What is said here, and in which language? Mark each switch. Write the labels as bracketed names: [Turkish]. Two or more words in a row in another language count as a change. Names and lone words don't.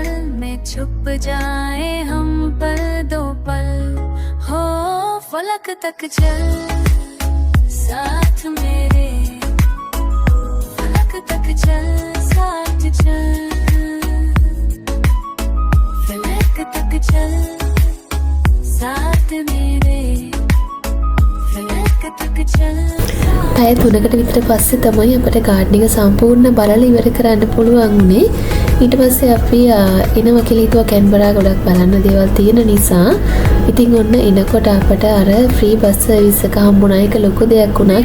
[Hindi] में छुप जाए हम पर दो पल, हो फलक तक चल साथ मेरे, फलक तक चल साथ चल, फलक तक चल साथ मेरे, फलक तक चल। [Sinhala] පැය 3කට විතර පස්සේ තමයි අපිට ගාඩන් එක සම්පූර්ණ බලලා ඉවර කරන්න පුළුවන් උනේ. ඊට පස්සේ අපි එනවා කියලා හිතුවා කැන්බරා ගොඩක් බලන්න දේවල් තියෙන නිසා. ඉතින් ඔන්න එනකොට අපට අර [English] free bus service [Sinhala] එක හම්බුණා. ඒක ලොකු දෙයක් වුණා.